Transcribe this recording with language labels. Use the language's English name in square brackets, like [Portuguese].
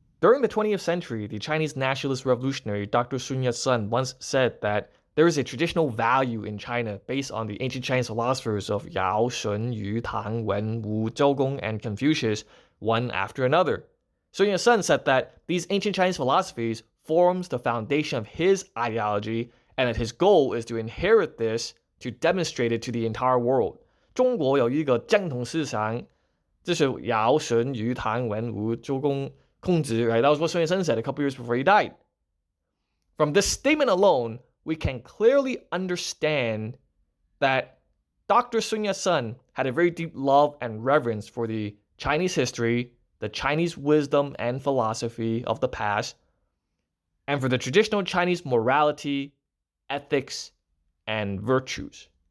[English] During the 20th century, the Chinese nationalist revolutionary Dr. Sun Yat-sen once said that there is a traditional value in China based on the ancient Chinese philosophers of Yao, Shun, Yu, Tang, Wen, Wu, Zhou and Confucius, one after another. Sun Yat-sen said that these ancient Chinese philosophies forms the foundation of his ideology, and that his goal is to inherit this to demonstrate it to the entire world. [Chinese] 中国有一个正统思想，这是尧舜禹唐文武周公孔子. [English] Right? That was what Sun Yat-sen said a couple years before he died. From this statement alone, we can clearly understand that Dr. Sun Yat-sen had a very deep love and reverence for the Chinese history, the Chinese wisdom and philosophy of the past, and for the traditional Chinese morality, ethics, and virtues.